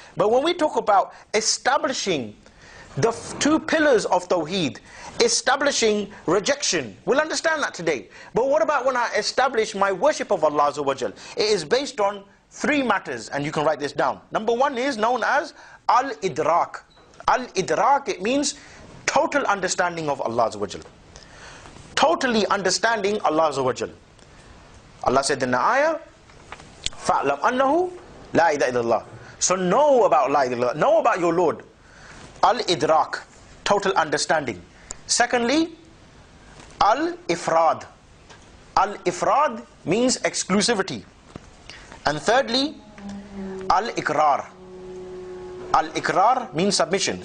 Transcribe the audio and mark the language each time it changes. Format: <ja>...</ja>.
<en>But when we talk about establishing the two pillars of Tawheed, establishing rejection, we'll understand that today. But what about when I establish my worship of Allah Azza wa Jal? It is based on three matters, and you can write this down. Number one is known as Al-Idrak. Al-Idrak, it means total understanding of Allah Azza wa Jal. Totally understanding Allah Azza wa Jal. Allah said in the ayah,</en> <ar>فَأْلَمْ أَنَّهُ لَا إِلَهَ إِلَّا اللَّهِ.</ar> <en>So know about La ilaha illallah, know about your Lord. Al-Idrak, total understanding. Secondly, Al-Ifrad. Al-Ifrad means exclusivity. And thirdly, Al-Iqrar. Al-Iqrar means submission.</en>